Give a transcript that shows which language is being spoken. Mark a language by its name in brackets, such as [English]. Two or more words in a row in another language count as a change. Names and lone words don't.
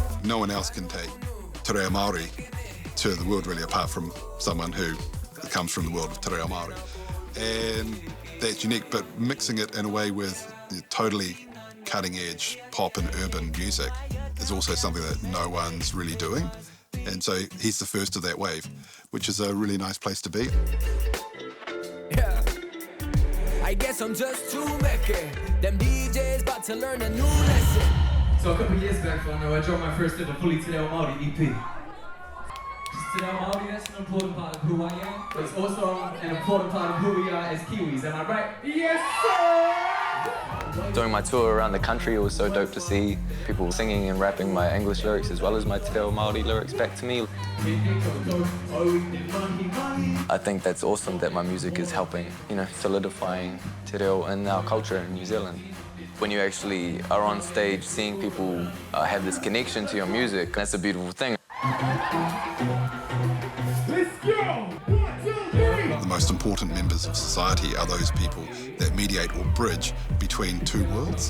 [English] no one else can take te reo Māori to the world really, apart from someone who comes from the world of te reo Māori. And that's unique, but mixing it in a way with totally cutting-edge pop and urban music is also something that no one's really doing. And so he's the first of that wave, which is a really nice place to be. Yeah. I guess I'm just too Mickey. Them DJs about to learn a new lesson. So a couple of years back, I know I dropped my first ever fully te reo Māori EP. Te reo Māori, that's an important part of who I am, but it's also an important part of who we are as Kiwis, am I right? Yes, sir! Doing my tour around the country, it was so dope to see people singing and rapping my English lyrics as well as my te reo Māori lyrics back to me. I think that's awesome that my music is helping, solidifying te reo in our culture in New Zealand. When you actually are on stage seeing people have this connection to your music, that's a beautiful thing. Let's go! 1, 2, 3! The most important members of society are those people that mediate or bridge between two worlds.